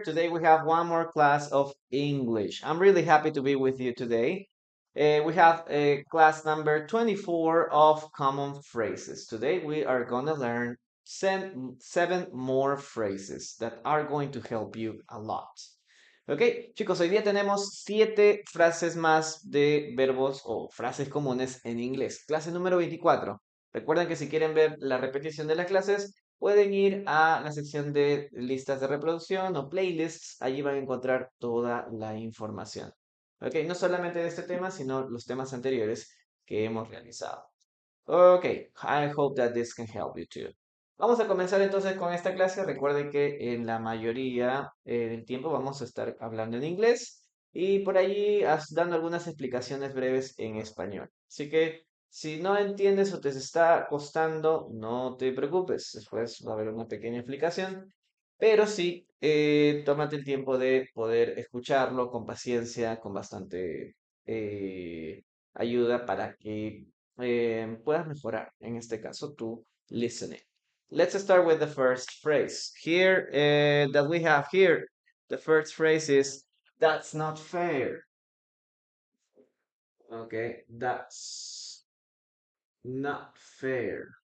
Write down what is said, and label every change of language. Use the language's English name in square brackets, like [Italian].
[English] Today we have one more class of English. I'm really happy to be with you today. We have class number 24 of common phrases. Today we are going to learn seven more phrases that are going to help you a lot. [Spanish] Ok, chicos, hoy día tenemos 7 frases más de verbos o frases comunes en inglés. Clase número 24. Recuerden que si quieren ver la repetición de las clases, pueden ir a la sección de listas de reproducción o playlists. Allí van a encontrar toda la información. Ok, no solamente de este tema, sino los temas anteriores que hemos realizado. [English] Ok, I hope that this can help you too. [Spanish] Vamos a comenzar entonces con esta clase. Recuerden que en la mayoría del tiempo vamos a estar hablando en inglés y por allí dando algunas explicaciones breves en español. Así que si no entiendes o te está costando, no te preocupes. Después va a haber una pequeña explicación, pero sí, tómate el tiempo de poder escucharlo con paciencia, con bastante ayuda para que puedas mejorar, en este caso, tu listening. [English] Let's start with the first phrase. Here, that we have here, the first phrase is, that's not fair. Okay, that's not fair.